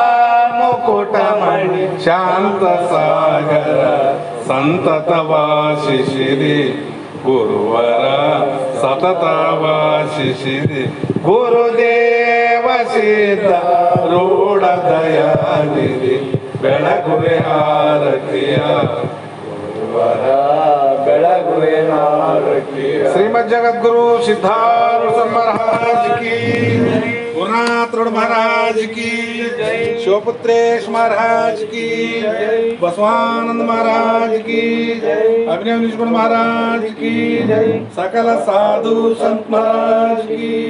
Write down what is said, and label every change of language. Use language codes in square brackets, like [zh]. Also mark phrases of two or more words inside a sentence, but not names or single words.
[kn] ಮುಕುಟಮಣಿ ಶಾಂತ ಸಾಗರ ಸಂತತ ವಾಸಿಸಿದೆ ಗುರುವರ ಸತತ ವಾಸಿಸಿದೆ ಗುರುದೇವ ಸಿದ್ಧಾರೂಢ ದಯಾನಿಧಿ ಬೆಳಗುವೆ ಆರತಿಯ ಗುರುವರ ಬೆಳಗುವೆ ಆರತಿಯ ಶ್ರೀಮದ್ ಜಗದ್ಗುರು [hi] सिद्धार्थ महाराज की गुरुनाथ महाराज की शिवपुत्रेश महाराज की बसवानंद महाराज की अभिनव निष्गुण महाराज की सकल साधु संत महाराज की